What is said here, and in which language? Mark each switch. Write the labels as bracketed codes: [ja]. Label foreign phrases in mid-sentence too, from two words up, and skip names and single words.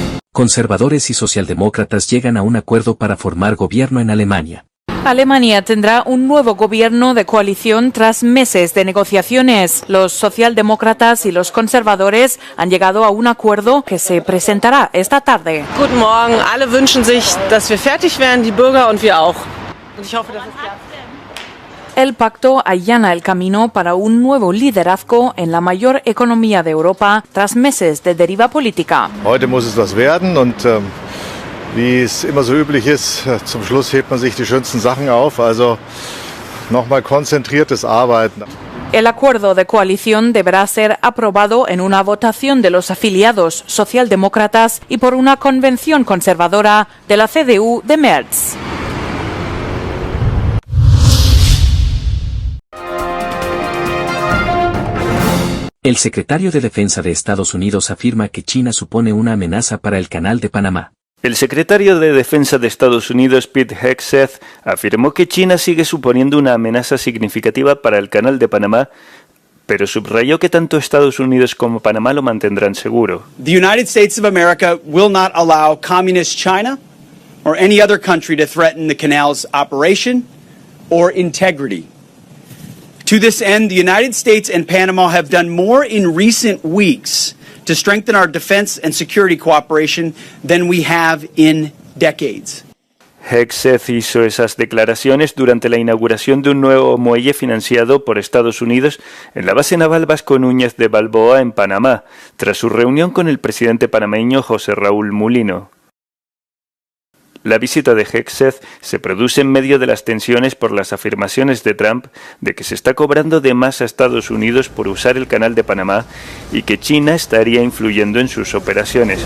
[es] Conservadores y socialdemócratas llegan a un acuerdo para formar gobierno en Alemania. Alemania tendrá un nuevo gobierno de coalición tras meses de negociaciones. Los socialdemócratas y los conservadores han llegado a un acuerdo que se presentará esta tarde. [de] Guten Morgen. Alle wünschen sich, dass wir fertig werden, die Bürger und wir auch. Und ich hoffe, dass es klappt. [es] El pacto allana el camino para un nuevo liderazgo en la mayor economía de Europa tras meses de deriva política. [de] Heute muss es was werden und wie es immer so üblich ist, zum Schluss hebt man sich die schönsten Sachen auf, also nochmal konzentriertes Arbeiten. [es] El acuerdo de coalición deberá ser aprobado en una votación de los afiliados socialdemócratas y por una convención conservadora de la CDU de Merz. El secretario de Defensa de Estados Unidos afirma que China supone una amenaza para el Canal de Panamá. El secretario de Defensa de Estados Unidos, Pete Hegseth, afirmó que China sigue suponiendo una amenaza significativa para el Canal de Panamá, pero subrayó que tanto Estados Unidos como Panamá lo mantendrán seguro. [en] The United States of America will not allow communist China or any other country to threaten the canal's operation or integrity. To this end, the United States and Panama have done more in recent weeks to strengthen our defense and security cooperation than we have in decades. [es] Hegseth hizo esas declaraciones durante la inauguración de un nuevo muelle financiado por Estados Unidos en la base naval Vasco Núñez de Balboa en Panamá, tras su reunión con el presidente panameño José Raúl Mulino. La visita de Hegseth se produce en medio de las tensiones por las afirmaciones de Trump de que se está cobrando de más a Estados Unidos por usar el Canal de Panamá y que China estaría influyendo en sus operaciones.